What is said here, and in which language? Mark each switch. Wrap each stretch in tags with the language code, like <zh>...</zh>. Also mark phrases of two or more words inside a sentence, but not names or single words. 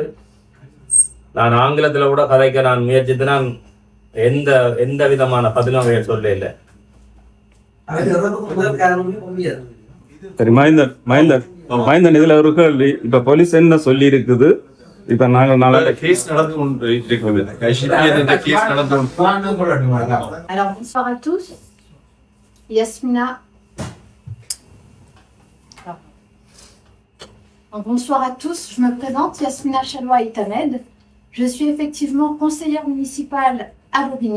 <ta>நான் ஆங்கிலத்துல கூட கதைக்க நான் முயற்சித்து நான் எந்த விதமான பதிலும் அவையில் சொல்லல. சரி மைந்தன் இதுல ஒரு கேள்வி. இப்ப போலீஸ் என்ன சொல்லி இருக்குது? இப்ப நாங்கள்</ta> <fr>Alors bonsoir à tous. Yasmina. Donc, bonsoir à tous, je me présente, Yasmina Chaloua Itamed. Je suis effectivement conseillère municipale à Bobigny.</fr>